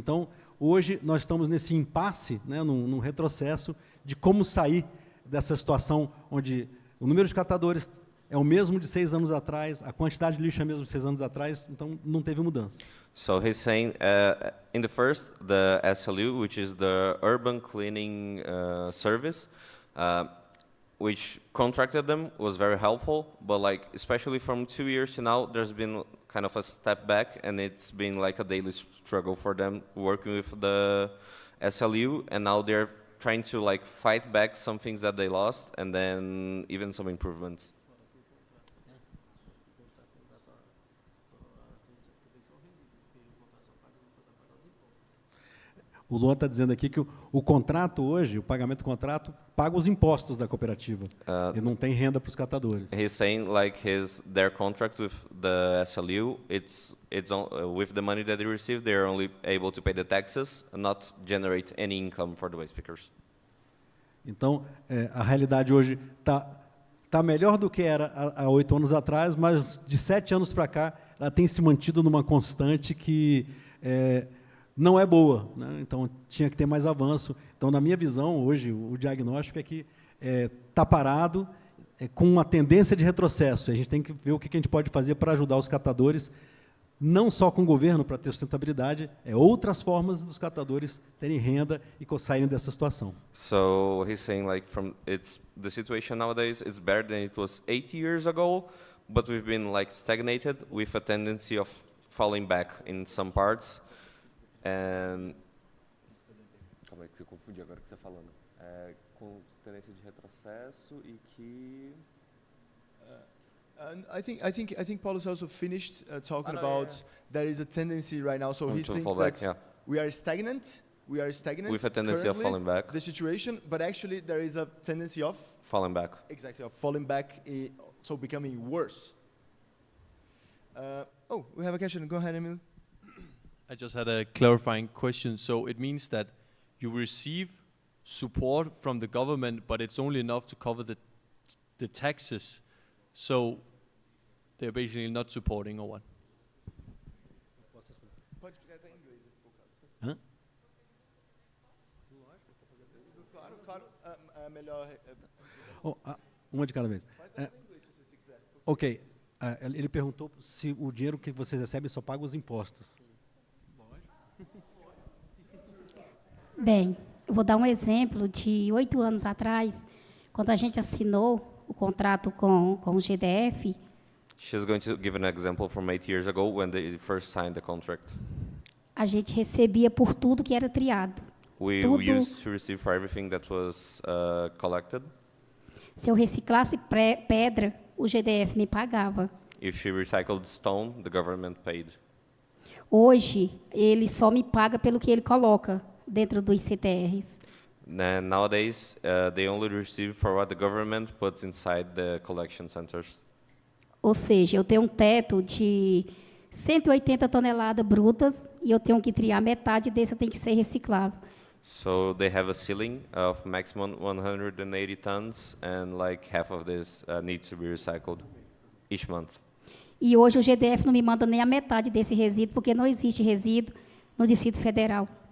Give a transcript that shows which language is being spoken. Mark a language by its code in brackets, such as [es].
[pt] Então, hoje, nós estamos nesse impasse, né, num retrocesso de como sair dessa situação onde o número de catadores é o mesmo de 6 anos atrás, a quantidade de lixo é a mesma de 6 anos atrás, então não teve mudança. [en] So he's saying, in the first, the SLU, which is the urban cleaning service, which contracted them, was very helpful, but like especially from 2 years to now, there's been kind of a step back, and it's been like a daily struggle for them working with the SLU, and now they're trying to like fight back some things that they lost, and then even some improvements. [pt] O Luan está dizendo aqui que o contrato hoje, o pagamento do contrato, paga os impostos da cooperativa. E não tem renda para os catadores. [en] He's saying like their contract with the SLU, it's with the money that they receive, they're only able to pay the taxes and not generate any income for the waste pickers. [pt] Então, a realidade hoje está está melhor do que era há 8 anos atrás, mas de 7 anos para cá, ela tem se mantido numa constante que não é boa, né? Então, tinha que ter mais avanço. Então, na minha visão, hoje, o diagnóstico é que está parado, com uma tendência de retrocesso. A gente tem que ver o que a gente pode fazer para ajudar os catadores, não só com o governo para ter sustentabilidade, outras formas dos catadores terem renda e saírem dessa situação. [en] So he's saying like the situation nowadays is better than it was 8 years ago, but we've been like stagnated with a tendency of falling back in some parts. [pt] And calma aí que eu confundi agora o que você está falando. Com tendência de retrocesso e que [en] And I think Paulo's also finished talking about there is a tendency right now. So he thinks that we are stagnant. We are stagnant with a tendency of falling back. The situation, but actually there is a tendency of falling back. Exactly, of falling back, so becoming worse. We have a question. Go ahead, Emil. I just had a clarifying question. So it means that you receive support from the government, but it's only enough to cover the taxes. So they're basically not supporting, or what? [pt] Pode explicar até em inglês esse caso. Hã? Claro. Melhor. Uma de cada vez. Ok. Ele perguntou se o dinheiro que vocês recebem só paga os impostos. Bem, eu vou dar um exemplo de 8 anos atrás, quando a gente assinou o contrato com o GDF. [en] She's going to give an example from 8 years ago when they first signed the contract. [pt] A gente recebia por tudo que era triado. [en] We used to receive for everything that was collected. [pt] Se eu reciclasse pedra, o GDF me pagava. [en] If she recycled stone, the government paid. [pt] Hoje, ele só me paga pelo que ele coloca dentro dos CTRs. [en] Nowadays, they only receive for what the government puts inside the collection centers. [pt] Ou seja, eu tenho um teto de 180 toneladas brutas e eu tenho que triar metade desse, tem que ser reciclável. [en] So they have a ceiling of maximum 180 tons, and like half of this needs to be recycled each month. [pt] E hoje o GDF não me manda nem a metade desse resíduo, porque não existe resíduo no Distrito Federal.